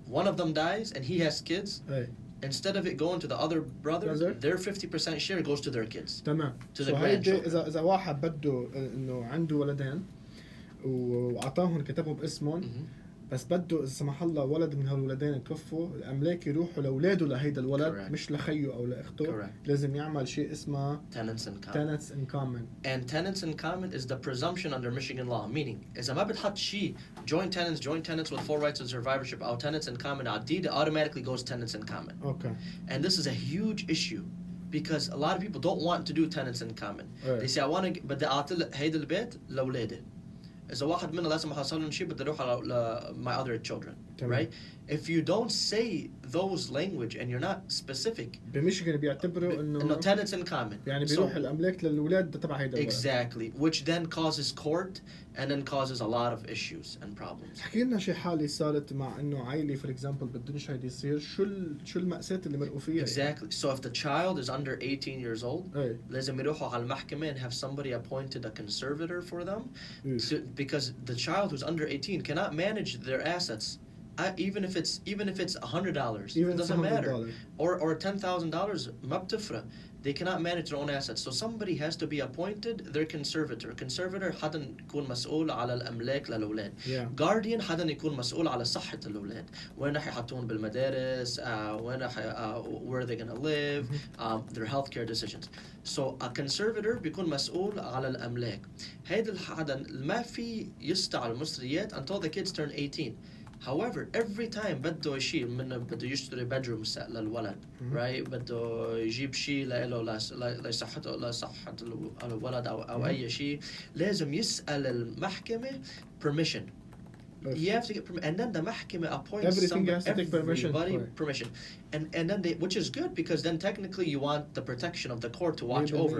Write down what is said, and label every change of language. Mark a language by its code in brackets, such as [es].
[en] One of them dies and he has kids. Instead of it going to the other brother, their 50% share goes to their kids. [ar] تمام. [en] To the grandchildren. [ar] إذا واحد بده إنه عنده ولدين وعطاهم كتبهم باسمهم بس بده إذا سمح الله ولد من هالولدين توفوا الأملاك يروحوا لأولاده لهيدا الولد مش لخيه أو لأخته. لازم يعمل شيء اسمه [en] tenants in common. Tenants in common. And tenants in common is the presumption under Michigan law. Meaning [ar] إذا ما بتحط شيء [en] joint tenants with full rights of survivorship أو tenants in common على الديد, it automatically goes tenants in common. Okay. And this is a huge issue because a lot of people don't want to do tenants in common. They say I want to [ar] بدي أعطي هيدا البيت لأولادي. إذا واحد منا لازم أحصل لهم شيء بدي أروح على [en] my other children, right? If you don't say those language and you're not specific, [ar] بميشيغان بيعتبروا إنه [en] tenants in common. [ar] يعني بيروح الأملاك للأولاد تبع هيدا الولد. [en] Exactly, which then causes court and then causes a lot of issues and problems. [ar] حكي لنا شي حالة صارت مع إنه عائلة [en] for example [ar] بدنش هيدا يصير شو المأساة اللي مرقوا فيها. [en] Exactly. So if the child is under 18 years old, [ar] لازم يروحوا على المحكمة [en] and have somebody appointed a conservator for them, because the child who's under 18 cannot manage their assets even if it's $100, Even it if it's doesn't matter. $100. Or $10,000, [ar] ما بتفرق. [en] They cannot manage their own assets. So somebody has to be appointed their conservator. [ar] Conservator حدا يكون مسؤول على الأملاك للأولاد. [en] Yeah. [ar] Guardian حدا يكون مسؤول على صحة الأولاد. وين رح يحطون بالمدارس, وين رح, [en] where they're gonna live, their healthcare decisions. So a conservator [ar] بيكون مسؤول على الأملاك. هيدا الحدا ما في يستع المصريات [en] until the kids turn 18. However, every time [ar] بده شيء بده يشتري bedroom للولد, [en] right? [ar] بده يجيب شيء له لصحة الولد أو أي شيء, لازم يسأل المحكمة permission. [en] You have to get permission, and then the محكمة appoints Everything has to take permission. everybody permission, and then they, which is good because then technically you want the protection of the court to watch over.